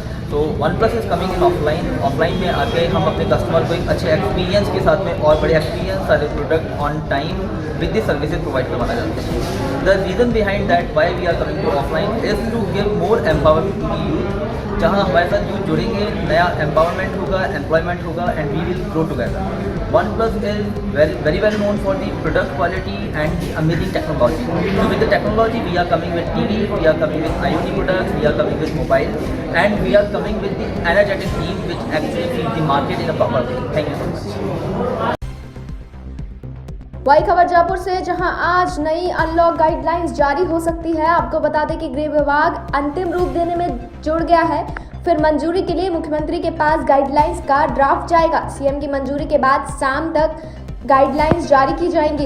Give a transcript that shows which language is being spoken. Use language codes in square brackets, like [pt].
[hi] तो OnePlus [en] is coming in [hi] offline में आके हम अपने कस्टमर को एक अच्छे एक्सपीरियंस के साथ में और बड़े एक्सपीरियंस सारे product [en] on time with the services [hi] provide करवाना चाहते हैं। [en] The reason behind that why we are coming to offline is to give more empowerment to youth. [hi] जहाँ हमारे साथ यूथ जुड़ेंगे, नया एम्पावरमेंट होगा, एम्प्लॉयमेंट होगा [en] And we will grow together. OnePlus is very well known for the product quality and the amazing technology. So with the technology, we are coming with TV, we are coming with IoT products, we are coming with mobile, and we are coming with the energetic team which actually feeds the market in a proper way. Thank you so much. [hi] वही खबर जयपुर से, जहां आज नई unlock guidelines जारी हो सकती है। आपको बता दें कि गृह विभाग अंतिम रूप देने में जुड़ गया है। फिर मंजूरी के लिए मुख्यमंत्री के पास गाइडलाइंस का ड्राफ्ट जाएगा। सीएम की मंजूरी के बाद शाम तक गाइडलाइंस जारी की जाएंगी।